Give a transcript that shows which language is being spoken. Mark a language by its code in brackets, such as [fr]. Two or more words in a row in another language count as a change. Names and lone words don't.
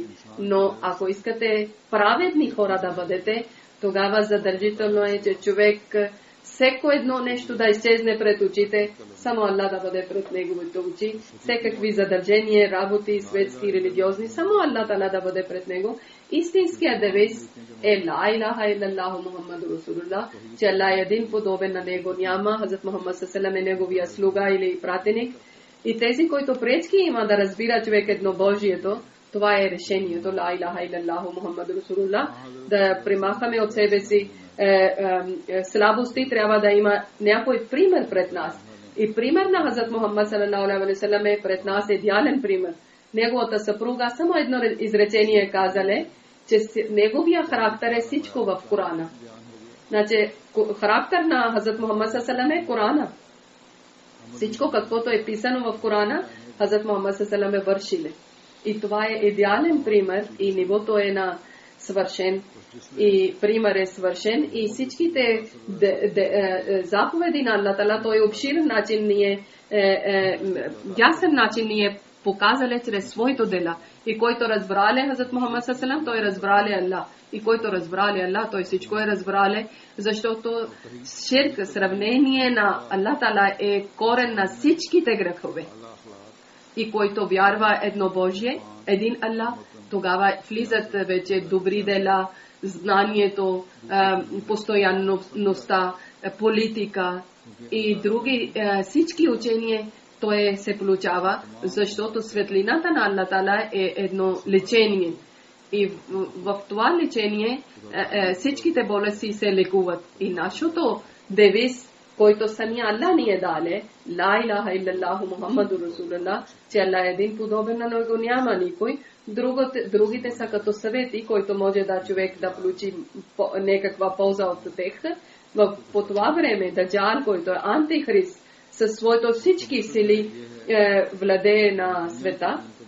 [bg] Но ако искате праведни хора да бъдете, тогава задължително е, че човек всеко едно нещо да изчезне пред очите, само Аллах да бъде пред неговите очи, всекакви задължения, работи, светски, религиозни, само Аллах Таала да бъде пред него. Истинският девиз е [ar] لا إله إلا الله محمد رسول الله, [bg] че Аллах е един подобен на него няма, Хазрат Мухаммад [ar] صلى الله عليه وسلم [bg] е неговия слуга или пратеник. И тези, които пречки има да разбира човек еднобожието, това е решението [ar] لا إله إلا الله محمد رسول الله, [bg] да примахаме от себе си слабости, трябва да има някой пример пред нас. И пример на Хазрат Мухаммад [ar] صلى الله عليه وسلم [bg] е пред нас идеален пример. Неговата съпруга само едно изречение казале, че неговия характер е всичко в Корана. Значи, характер на Хазрат Мухаммад [ar] صلى الله عليه وسلم [bg] е Корана. Всичко, каквото е писано в Корана, Хазрат Мухаммад [ar] صلى الله عليه وسلم [bg] е вършиле. И това е идеален пример и нивото е на свършен и пример е свършен и всичките заповеди на Аллах Таала, той обширен начин ние ясен начин ние показале чрез своето дела. И който разбрале Хазрат Мухаммад [ar] صلى الله عليه وسلم, [bg] той разбрале Аллах. И който разбрале Аллах, той всичко е разбрале, защото ширк, сравнение на Аллах Таала е корен на всичките грехове. И който вярва еднобожие, един Аллах, тогава влизат вече добри дела, знанието, постоянността, политика и други всички учения, То се получава, защото светлината на Аллах Таала е едно лечение. И в това лечение всичките болести се лекуват. И нашото девиз, който самия Аллах ни е дале, [ar] لا إله إلا الله محمد رسول الله, [bg] че Аллах е един подобен на него няма никой. Другите са като съвети, който може да човек да получи някаква полза от тях. По това време Даджал, който е антихрист, със своето всички сили владее на света.